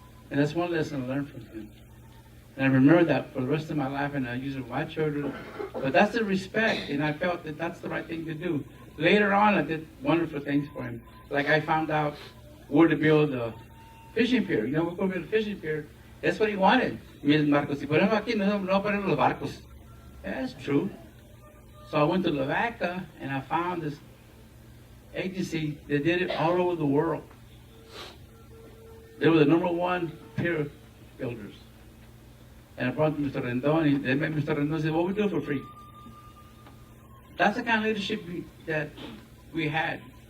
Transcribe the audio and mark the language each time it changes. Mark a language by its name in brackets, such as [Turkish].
[English] And that's one lesson I learned from him. And I remember that for the rest of my life, and I use it with my children. But that's the respect, and I felt that that's the right thing to do. Later on, I did wonderful things for him. Like I found out where to build a fishing pier. You know, we're going to build a fishing pier. That's what he wanted. [Spanish] Mira, Marcos, si ponemos aquí, no ponemos los barcos. [English] Yeah, that's true. So I went to Lavaca, and I found this agency that did it all over the world. They were the #1 pier builders. And I brought Mr. Rendon, and they met Mr. Rendon and said, what we do for free? That's the kind of leadership that we had.